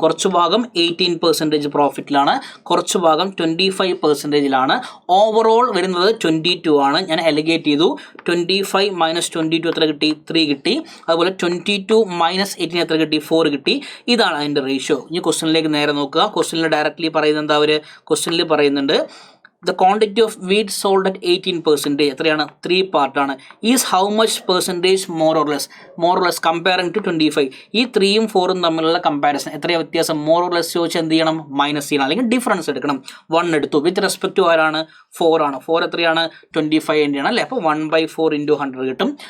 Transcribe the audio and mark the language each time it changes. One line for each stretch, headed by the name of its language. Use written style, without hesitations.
Malayalam: കുറച്ച് ഭാഗം 18% പ്രോഫിറ്റിലാണ്, കുറച്ച് ഭാഗം 25%ലാണ്. ഓവറോൾ വരുന്നത് 22 ആണ്. ഞാൻ അലിഗേറ്റ് ചെയ്തു. 25 മൈനസ് 22 എത്ര കിട്ടി? 3 കിട്ടി. അതുപോലെ 22 മൈനസ് 18 എത്ര കിട്ടി? 4 കിട്ടി. ഇതാണ് അതിൻ്റെ റേഷ്യോ. ഇനി ക്വസ്റ്റ്യനിലേക്ക് നേരെ നോക്കുക. ക്വസ്റ്റ്യനിൽ ഡയറക്റ്റ്ലി പറയുന്നത് എന്താ? അവർ ക്വസ്റ്റ്യനിൽ പറയുന്നുണ്ട്
English: the quantity of wheat sold at 18%.
Malayalam: എത്രയാണ്? 3 പാർട്ടാണ്.
English: Is how much percentage more or less comparing to 25.
Malayalam: ഈ 3ഉം 4ഉം തമ്മിലുള്ള കമ്പാരിസൺ എത്രയാണ് വ്യത്യാസം?
English: more or less
Malayalam: ചോദിച്ചാൽ എന്ത് ചെയ്യണം? മൈനസ് ചെയ്യണം അല്ലെങ്കിൽ ഡിഫറൻസ് എടുക്കണം. 1 എടുത്തു. വിത്ത് റെസ്പെക്ട് ടു ആരാണ്? 4 ആണ്. 4 എത്രയാണ്? 25 ആണ് അല്ലേ? അപ്പോൾ 1/4 × 100 കിട്ടും.